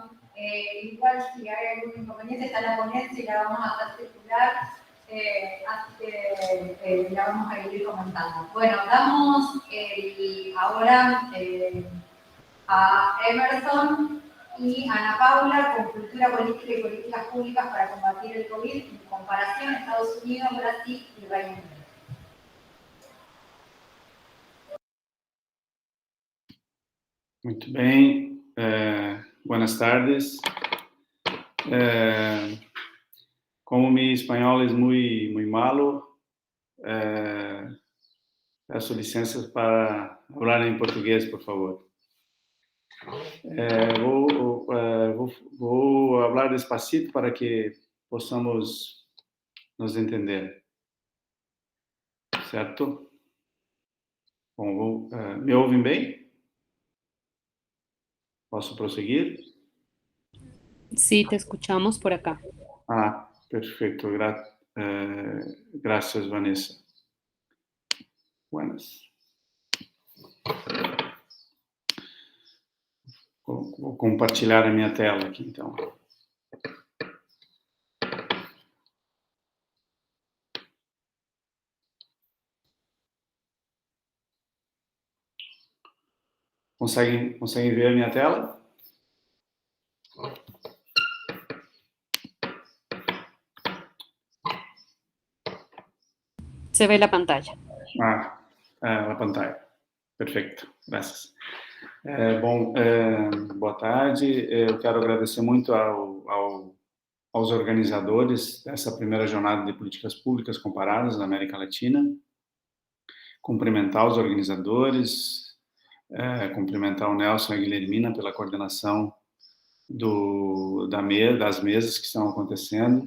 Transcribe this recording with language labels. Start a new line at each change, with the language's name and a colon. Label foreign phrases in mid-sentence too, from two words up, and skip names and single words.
Spanish: Igual, si hay algún inconveniente, está la ponencia y la vamos a hacer circular, así que la vamos a ir comentando. Bueno, damos ahora a Emerson y Ana Paula con Cultura Política y Políticas Públicas para combatir el COVID en comparación a Estados Unidos, Brasil y Reino Unido.
Portuguese: Muito bem,
Spanish: buenas tardes.
Portuguese: Como mi espanhol é muito malo, peço licenças para falar em português, por favor. Vou falar despacito para que possamos nos entender. Certo? Bom, me ouvem bem? ¿Posso prosseguir?
Spanish: Sí, te escuchamos por acá. Ah, perfecto. Gracias, Vanessa. Buenas.
Portuguese: Vou compartilhar a minha tela aqui, então. Conseguem ver a minha tela?
Spanish: Se ve la pantalla.
Portuguese: A pantalla. Perfeito, graças. Boa tarde. Eu quero agradecer muito aos organizadores dessa primeira jornada de políticas públicas comparadas na América Latina. Cumprimentar os organizadores, cumprimentar o Nelson e a Guilhermina pela coordenação das mesas que estão acontecendo.